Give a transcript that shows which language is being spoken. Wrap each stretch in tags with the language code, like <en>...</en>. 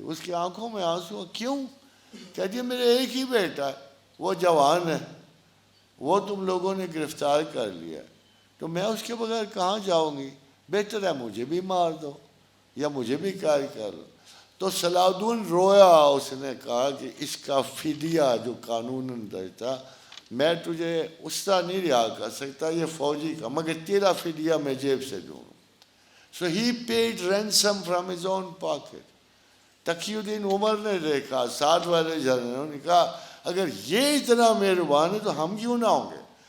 <ur>اس کی آنکھوں میں آنسو. کیوں؟ کہتی ہے میرے ایک ہی بیٹا ہے، وہ جوان ہے، وہ تم لوگوں نے گرفتار کر لیا، تو میں اس کے بغیر کہاں جاؤں گی؟ بہتر ہے مجھے بھی مار دو یا مجھے بھی قید کر لو. تو صلاح الدین رویا، اس نے کہا کہ اس کا فدیہ جو قانون تھا، میں تجھے اس طرح نہیں رہا کر سکتا، یہ فوجی کا، مگر تیرا فدیہ میں جیب سے دوں.</ur> <en>So he paid ransom from his own pocket.</en> <ur>Taqi الدین عمر نے دیکھا، ساتھ والے جنرلوں نے کہا اگر یہ اتنا مہربان ہے تو ہم کیوں نہ ہوں گے.</ur>